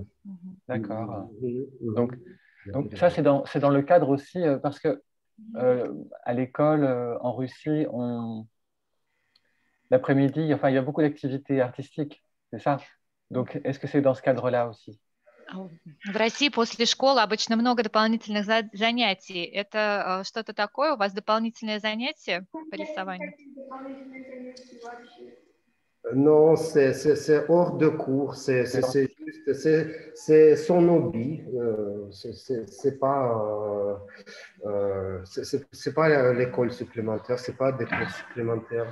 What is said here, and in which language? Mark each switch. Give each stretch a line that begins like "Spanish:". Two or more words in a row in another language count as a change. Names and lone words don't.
French: Voilà. D'accord. Donc ça, c'est dans le cadre aussi, parce que à l'école, en Russie, l'après-midi, enfin, il y a beaucoup d'activités artistiques, c'est ça? Donc, est-ce que c'est dans ce cadre-là aussi?
Russian: В России после школы обычно много дополнительных занятий. Это что-то такое? У вас дополнительные занятия по рисованию?
French: Non, c'est hors de cours, c'est son hobby. C'est pas l'école supplémentaire, c'est pas des cours supplémentaires.